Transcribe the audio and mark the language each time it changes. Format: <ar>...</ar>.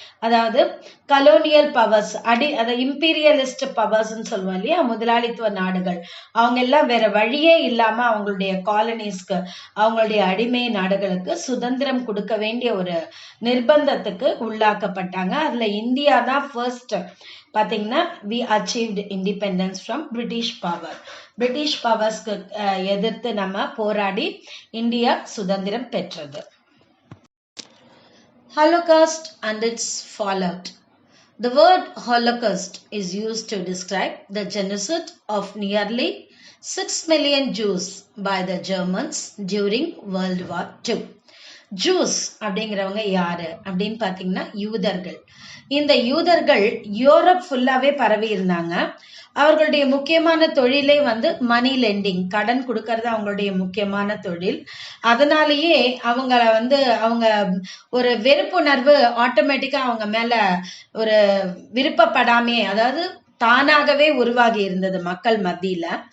<ta>அதாவது colonial powers அதை imperialist powers சொல்லுவோம் இல்லையா, முதலாளித்துவ நாடுகள், அவங்க எல்லாம் வேற வழியே இல்லாம அவங்களுடைய காலனிஸ்க்கு, அவங்களுடைய அடிமை நாடுகளுக்கு சுதந்திரம் கொடுக்க வேண்டிய ஒரு நிர்பந்தத்துக்கு உள்ளாக்கப்பட்டாங்க. அதுல இந்தியா தான் ஃபர்ஸ்ட் பாத்தீங்கன்னா</ta> <en>we achieved independence from British power.</en> <ta>British பவர்ஸ்க்கு எதிர்த்து நம்ம போராடி இந்தியா சுதந்திரம் பெற்றது.</ta> <en>Holocaust and its fallout. The word Holocaust is used to describe the genocide of nearly 6 million Jews by the Germans during World War II.</en> <ta>Juice அப்படிங்கிறவங்க யாரு அப்படின்னு பாத்தீங்கன்னா யூதர்கள். இந்த யூதர்கள் யூரோப் ஃபுல்லாவே பரவி இருந்தாங்க. அவர்களுடைய முக்கியமான தொழிலே வந்து மணி லெண்டிங், கடன் கொடுக்கறது அவங்களுடைய முக்கியமான தொழில். அதனாலேயே அவங்கள வந்து அவங்க ஒரு வெறுப்புணர்வு ஆட்டோமேட்டிக்கா அவங்க மேல ஒரு விருப்பப்படாமே, அதாவது தானாகவே உருவாகி இருந்தது மக்கள் மத்தியில.</ta>